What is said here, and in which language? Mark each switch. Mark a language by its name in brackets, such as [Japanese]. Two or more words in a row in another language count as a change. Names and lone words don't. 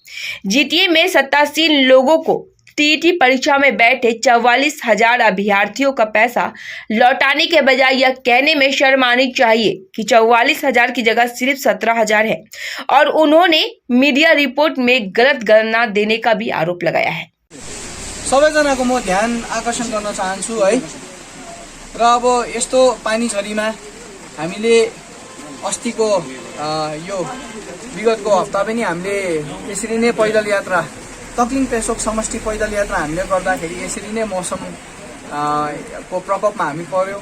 [Hindi] जीटीए में सत्तासीन लोगों को टीईटी परीक्षा में बैठे 44,000 अभ्यर्थियों का पैसा लौटाने के बजाय यह कहने में शर्म आनी चाहिए कि 44,000 की जगह सिर्फ 17,000 है और उन्होंने मीडिया रिपोर्ट में गलत गणना देने का भी आरोप लगाया है। [Nepali] सबैजनाको म ध्यान आकर्षण गर्न चाहन्छु है र अब यस्तो पानी झरीमा हामीले अस्तिको यो विगतको हप्ता पनि हामीले यसरी नै पैदल यात्रा तक्लिङ पेसोक समष्टि पैदल यात्रा हामीले गर्दाखेरि यसरी नै मौसम को प्रकोपमा हामी पर्यो।